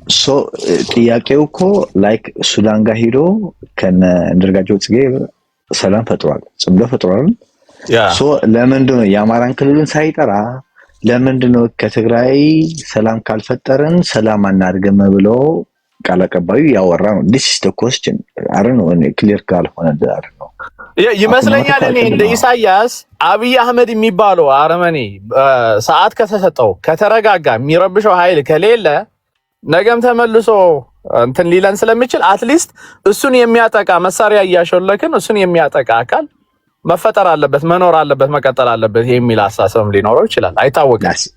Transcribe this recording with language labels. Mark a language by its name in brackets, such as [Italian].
[Amharic] ሶ ጥያቄው እኮ ሱዳን ጋር ሄዶ ከነ አንዳርጋቸው ጽጌ ሰላም ፈጥሯል፣ ጽምዶ ፈጥሯል። ሶ ለምንድን ነው የአማራን ክልልን ሳይጠራ ለምንድን ነው ከትግራይ ሰላም ካልፈጠረን ሰላም አናድርግም ብሎ ቃል አቀባዩ ያወራ ነው? [English] this is the question. I don't know clear [Amharic] ካልሆነ ነው ይመስለኛል። እኔ እንደ ኢሳያስ አብይ አህመድ የሚባለው አረመኔ ሰዓት ከተሰጠው ከተረጋጋ የሚረብሸው ኃይል ከሌለ ነገም ተመልሶ እንትን ሊለን ስለሚችል አትሊስት እሱን የሚያጠቃ መሳሪያ እያሾለክን እሱን የሚያጠቃ አካል መፈጠር አለበት፣ መኖር አለበት፣ መቀጠል አለበት የሚል አስተሳሰብ ሊኖረው ይችላል። አይታወቅም።